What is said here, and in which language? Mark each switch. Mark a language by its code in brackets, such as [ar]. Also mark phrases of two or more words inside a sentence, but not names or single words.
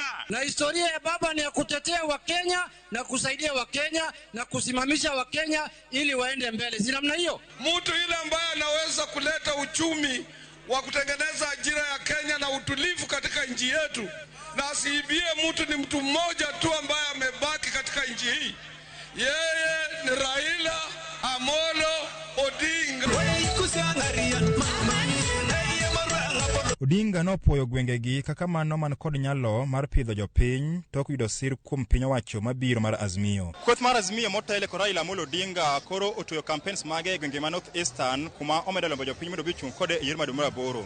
[sw] Na historia ya baba ni ya kutetea Wakenya na kusaidia Wakenya na kusimamisha Wakenya ili waende mbele. Si namna hiyo? Mtu yule ambaye anaweza kuleta uchumi wa kutengeneza ajira ya Kenya na utulivu katika nchi yetu, na asiibie mtu ni mtu mmoja tu ambaye amebaki katika nchi hii. Yeye ni Raila Amolo Odinga. [luo] Odinga nopuoyo gwengegi kaka mano man kod nyalo mar pidho jopiny tok yudo sir kuom piny owacho mabiro mar Azimio. Kweth mar Azimio motele kod Raila Amolo Odinga koro otuyo campaigns mage e gwenge ma North Eastern kuma omedo lombo jopiny mondo gichung' kode e yor madumora boro.